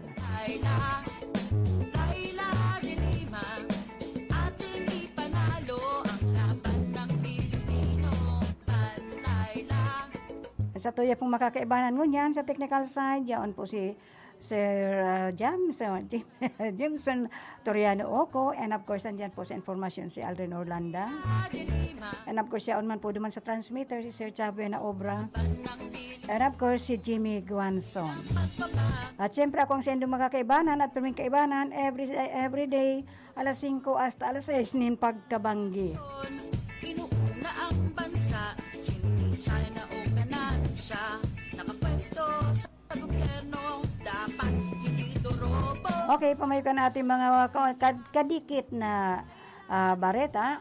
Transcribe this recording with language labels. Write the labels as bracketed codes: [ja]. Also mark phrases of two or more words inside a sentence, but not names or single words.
[tl] Laila, Laila de Lima, ating ipanalo ang laban ng Pilipino. Laila. [bik] Sa tuya pong makakaibanan ngunyan sa [en] technical side, [bik] yaon po si Sir Jameson Toriano Oco, [en] and of course, [tl] andyan po sa information si Aldrin Orlanda. [en] And of course, [bik] yaon man po duman sa transmitter si Sir Chabwe na Obra. [en] And of course, [bik] si Jimmy Guanson. At syempre, ako ang sendo makakaibanan at tuming kaibanan [en] every day, [bik] alas 5 hasta alas 6 nin pagkabanggi. [tl] Inuuna ang bansa, hindi China o ganansya. Nakapwesto sa gobyerno, dapat hindi dorobo. Okay, pamayukan natin mga kadikit na bareta.